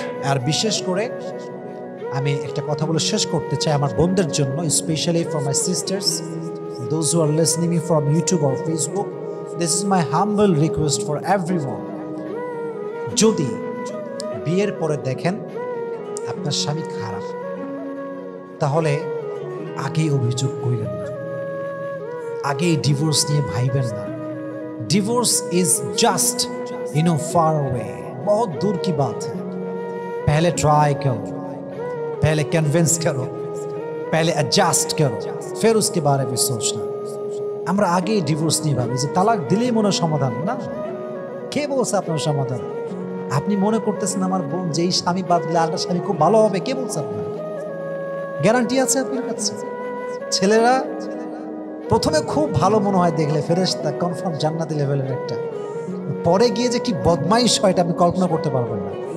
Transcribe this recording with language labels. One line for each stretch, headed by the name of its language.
Bangla: আর বিশেষ করে আমি একটা কথা বলে শেষ করতে চাই আমার বোনদের জন্য,
English: Specially for my sisters, those who are listening me from YouTube or Facebook, this is my humble request for everyone.
Bangla: যদি বিয়ের পরে দেখেন আপনার স্বামী খারাপ, তাহলে আগেই অভিযোগ করিলেন না, আগেই ডিভোর্স নিয়ে ভাইবেন না।
English: divorce is just far away,
Hindi: बहुत दूर की बात है। पहले ट्राई करो, पहले कन्विंस करो, पहले एडजस्ट करो, फिर उसके बारे में सोचना।
Bangla: আমরা আগে ডিভোর্স নিয়ে ভাবি যে তালাক দিলেই মনে সমাধান, না, কে বলছে আপনার সমাধান? আপনি মনে করতেছেন আমার বোন যেই স্বামী বাদ দিলে আরেকটা স্বামী খুব ভালো হবে, কে বলছে আপনার? গ্যারান্টি আছে আপনার কাছে? ছেলেরা প্রথমে খুব ভালো মনে হয় দেখলে, ফেরেশতা, কনফার্ম জান্নাতি লেভেলের একটা, পরে গিয়ে যে কি বদমাইশ হয় এটা আপনি কল্পনা করতে পারবেন না।